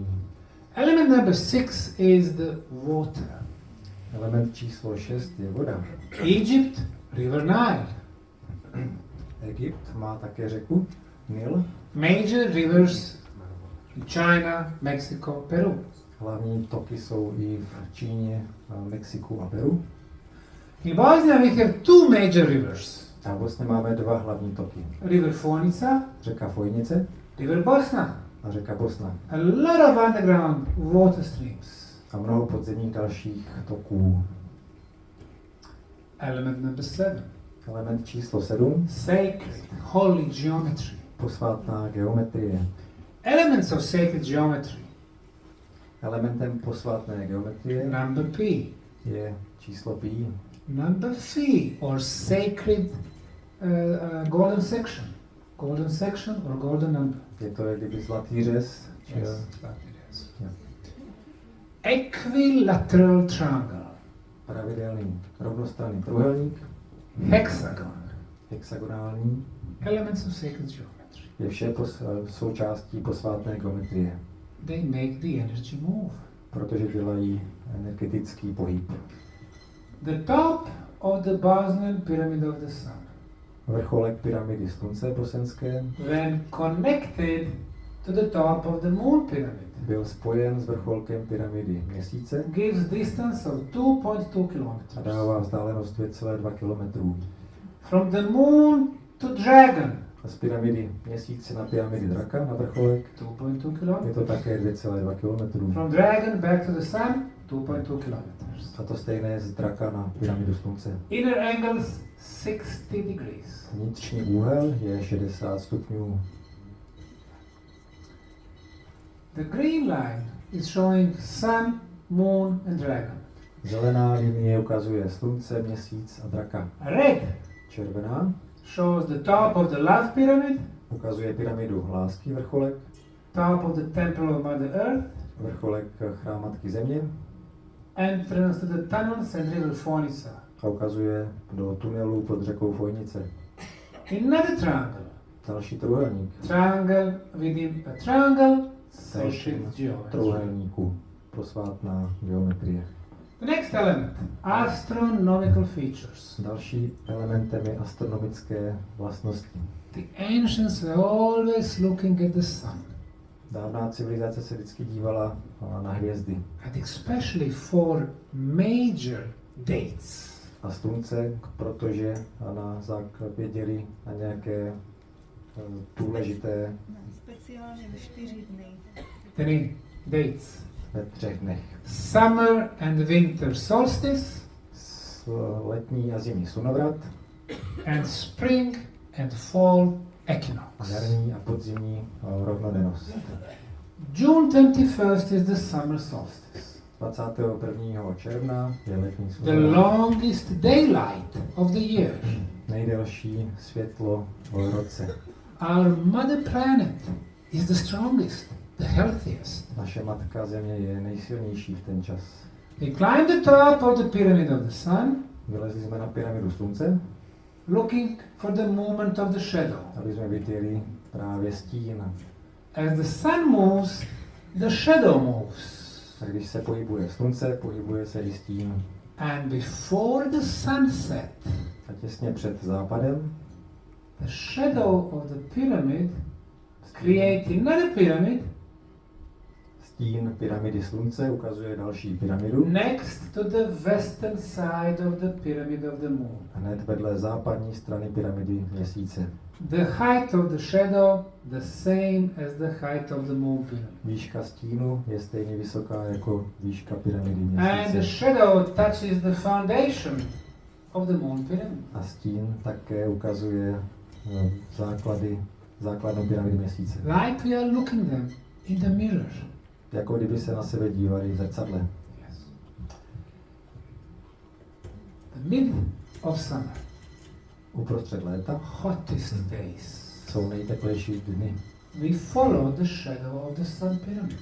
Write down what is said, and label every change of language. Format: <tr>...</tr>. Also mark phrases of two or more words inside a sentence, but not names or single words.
<en>Element number 6 is the water.</en> <cs>Element číslo 6 je voda.</cs> <en>Egypt, River Nile.</en> <cs>Egypt má také řeku Nil.</cs> <en>Major rivers in China, Mexico, Peru.</en> <cs>Hlavní toky jsou i v Číně, Mexiku a Peru.</cs> <en>In Bosnia we have 2 major rivers.</en> <cs>A vlastně máme 2 hlavní toky.</cs> <en>River Fonica,</en> <cs>Řeka Fojnice</cs> <en>River Bosna.</en> <cs>a řeka Bosna.</cs> <en>A lot of underground water streams.</en> <cs>A mnoho podzemních dalších toků.</cs> <en>Element number 7.</en> <cs>Element číslo 7.</cs> <en>Sacred, holy geometry.</en> <cs>Posvátná geometrie.</cs> <en>Elements of sacred geometry.</en> <cs>Elementem posvátné geometrie</cs> <en>Number P.</en> <cs>je číslo pi.</cs> <en>Number 3, or sacred golden section. Golden section or golden number.</en> <cs>Je to jak kdyby zlatý řez.</cs> <en>Yes, that it is. Yeah. Equilateral triangle.</en> <cs>Pravidelný rovnostranný trojúhelník.</cs> <en>Hexagon.</en> <cs>Hexagonální.</cs> <en>Elements of sacred geometry.</en> <cs>Je vše součástí posvátné geometrie.</cs> <en>They make the energy move.</en> <cs>Protože dělají energetický pohyb.</cs> <en>The top of the Bosnian Pyramid of the Sun,</en> <cs>Vrcholek pyramidy slunce bosenské</cs> <en>when connected to the top of the Moon Pyramid,</en> <cs>byl spojen s vrcholkem pyramidy měsíce</cs> <en>gives distance of 2.2</en> <cs>a</cs> <en>kilometers.</en> <cs>dává vzdálenost 2,2 km.</cs> <en>From the Moon to Dragon,</en> <cs>Z pyramidy měsíce na pyramidy draka na vrcholek</cs> <en>2.2</en> <cs>je</cs> <en>kilometers.</en> <cs>to také 2,2 km.</cs> <en>From dragon back to the sun, 2.2 kilometers.</en> <cs>A to stejné z draka na pyramidu slunce.</cs> <en>Inner angles 60 degrees.</en> <cs>Vnitřní úhel je 60 stupňů.</cs> <en>The green line is showing sun, moon and dragon.</en> <cs>Zelená linie ukazuje slunce, měsíc a draka.</cs> <en>Red</en> <cs>Červená</cs> <en>shows the top of the love pyramid,</en> <cs>ukazuje pyramidu lásky vrcholek,</cs> <en>top of the temple of Mother Earth,</en> <cs>vrcholek chrám Matky Země</cs> <en>entrance to the tunnels and river Fonica.</en> <cs>a ukazuje do tunelu pod řekou Fojnice.</cs> <en>Another triangle.</en> <cs>Další trojúhelník.</cs> <en>Triangle within a triangle,</en> <cs>Další</cs> <en>sacred geometry.</en> <cs>trojúhelníku. Posvátná geometrie.</cs> <en>The next element, astronomical features.</en> <cs>Další elementem je astronomické vlastnosti.</cs> <en>The ancients were always looking at the sun,</en> <cs>Dávná civilizace se vždycky dívala na hvězdy</cs> <en>and especially for major dates.</en> <cs>a slunce, protože na věděli na nějaké důležité Speciálně ve 4 dny.</cs> <en>Any dates?</en> <cs>ve 3 dnech.</cs> <en>Summer and winter solstice,</en> <cs>Letní a zimní slunovrat</cs> <en>and spring and fall</en> <cs>a</cs> <en>equinox.</en> <cs>jarní a podzimní rovnodennost.</cs> <en>June 21st is the summer solstice,</en> <cs>21. června je letní</cs> <en>the</en> <cs>slunovrat.</cs> <en>longest daylight of the year.</en> <cs>Nejdelší světlo v roce.</cs> <en>Our mother planet is the strongest, the healthiest.</en> <cs>Naše matka Země je nejsilnější v ten čas.</cs> <en>We climb the top of the pyramid of the sun,</en> <cs>Vylezli jsme na pyramidu slunce,</cs> <en>looking for the movement of the shadow.</en> <cs>aby jsme viděli právě stín.</cs> <en>As the sun moves, the shadow moves.</en> <cs>A když se pohybuje slunce, pohybuje se i stín.</cs> <en>And before the sunset,</en> <cs>A těsně před západem</cs> <en>the shadow of the pyramid creates another pyramid</en> <cs>stín pyramidy slunce ukazuje další pyramidu.</cs> <en>next to the western side of the pyramid of the moon.</en> <cs>Hned vedle západní strany pyramidy měsíce.</cs> <en>The height of the shadow the same as the height of the moon pyramid.</en> <cs>Výška stínu je stejně vysoká jako výška pyramidy</cs> <en>And the</en> <cs>měsíce.</cs> <en>shadow touches the foundation of the moon pyramid.</en> <cs>A stín také ukazuje základnou pyramidy měsíce.</cs> <en>Like we are looking them in the mirror.</en> <cs>Jako kdyby se na sebe dívali v zrcadle.</cs> <en>Yes. The mid of summer,</en> <cs>Uprostřed léta</cs> <en>hottest days,</en> <cs>jsou nejteplejší dny.</cs> <en>we follow the shadow of the sun pyramid.</en>